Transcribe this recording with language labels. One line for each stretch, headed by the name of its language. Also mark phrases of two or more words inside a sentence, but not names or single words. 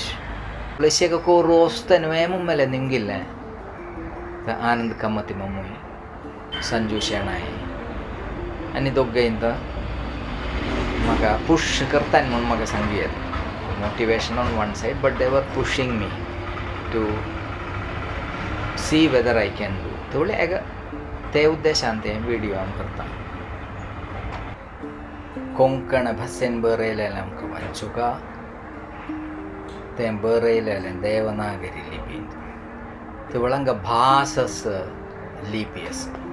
Konkani: अशें करून रोस्त न्हू मुम्मेले निमगिल्लें आनंद कामती मम्मूय संजू शेणाय आनी दोगूय म्हाका पुश करता म्हणून म्हाका सांगी येता.
English: motivation on one side but they were pushing me to see whether I can do.
Konkani: थोडे ते उद्देशान तें विडियो हांव करता. कोंकण भाशेन बरयलेलें आमकां वाचूं का, तें बरयलेलें देवनागरी लिपीन. थंय हांगा भास आसा लिपी आसा.